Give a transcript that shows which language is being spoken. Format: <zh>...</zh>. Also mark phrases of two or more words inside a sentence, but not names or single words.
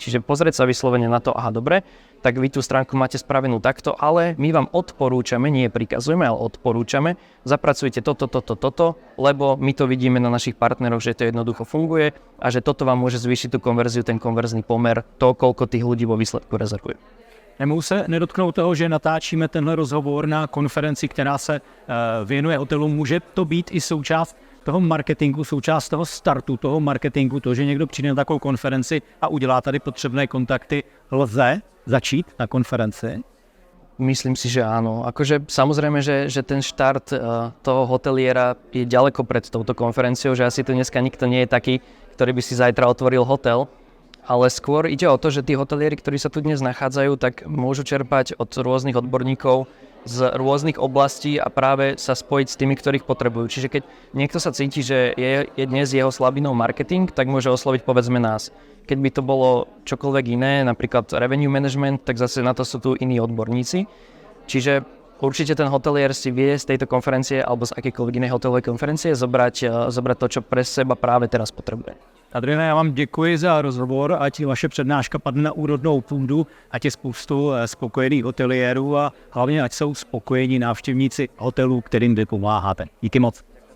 <sk>Čiže pozrieť sa vyslovene na to, aha, dobre, tak vy tú stránku máte spravenú takto, ale my vám odporúčame, nie prikazujeme, ale odporúčame, zapracujte toto, lebo my to vidíme na našich partneroch, že to jednoducho funguje a že toto vám môže zvýšiť tú konverziu, ten konverzný pomer, to, koľko tých ľudí vo výsledku rezervujú.</sk> <cs>Nemohu se nedotknout toho, že natáčíme tenhle rozhovor na konferenci, která se věnuje hotelům. Může to být i součást toho marketingu, součást toho startu, toho marketingu, to, že někdo přijde na takovou konferenci a udělá tady potřebné kontakty, lze začít na konferenci?</cs> <sk>Myslím si, že áno. Akože samozrejme, že ten štart toho hoteliera je ďaleko pred touto konferenciou, že asi tu dneska nikto nie je taký, ktorý by si zajtra otvoril hotel. Ale skôr ide o to, že tí hotelieri, ktorí sa tu dnes nachádzajú, tak môžu čerpať od rôznych odborníkov z rôznych oblastí a práve sa spojiť s tými, ktorých potrebujú. Čiže keď niekto sa cíti, že je dnes jeho slabinou marketing, tak môže osloviť povedzme nás. Keď by to bolo čokoľvek iné, napríklad</sk> <en>revenue management,</en> <sk>tak zase na to sú tu iní odborníci. Čiže určite ten hotelier si vie z tejto konferencie alebo z akékoľvek inej hotelovej konferencie zobrať to, čo pre seba práve teraz potrebuje.</sk> <cs>Adriane, já vám děkuji za rozhovor, ať vaše přednáška padne na úrodnou půdu, ať je spoustu spokojených hoteliérů a hlavně ať jsou spokojení návštěvníci hotelů, kterým vy pomáháte. Díky moc.</cs>